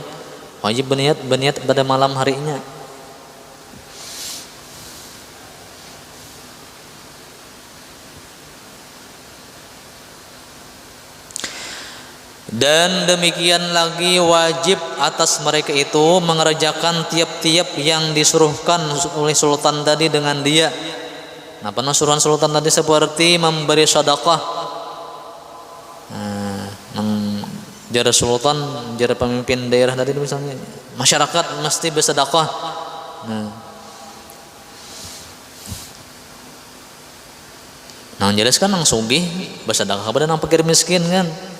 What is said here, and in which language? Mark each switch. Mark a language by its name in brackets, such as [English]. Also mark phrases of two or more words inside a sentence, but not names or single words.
[Indonesian] Wajib berniat pada malam harinya. Dan demikian lagi wajib atas mereka itu mengerjakan tiap-tiap yang disuruhkan oleh sultan tadi dengan dia. Nah, suruhan sultan tadi seperti memberi sedekah. Jara sultan, jara pemimpin daerah tadi misalnya, masyarakat mesti bersedekah. Nah, jelas kan nang sugih bersedekah kepada nang fakir miskin kan.